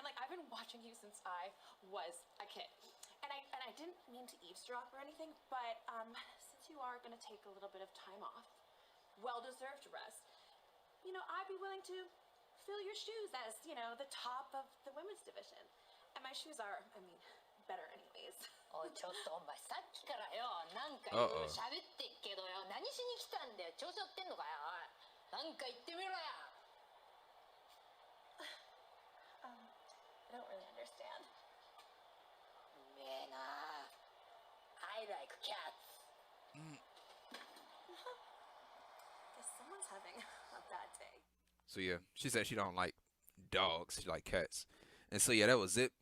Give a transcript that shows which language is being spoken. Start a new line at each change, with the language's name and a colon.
English: Like, I've been watching you since I was a kid. And I didn't mean to eavesdrop or anything, but since you are going to take a little bit of time off, well-deserved rest, you know, I'd be willing to fill your shoes as, you know, the top of the women's division. And my shoes are, I mean, better anyways.
Japanese: おいちょっとお前さっきからよなんかいろいろ喋ってっけどよ何しに来たんだよ調子乗ってんのかよおいなんか言ってみろや
English: I don't really understand. Man, I like cats. Guess someone's having a bad day. So yeah, she said she don't like dogs, she like cats. And so yeah, that was it.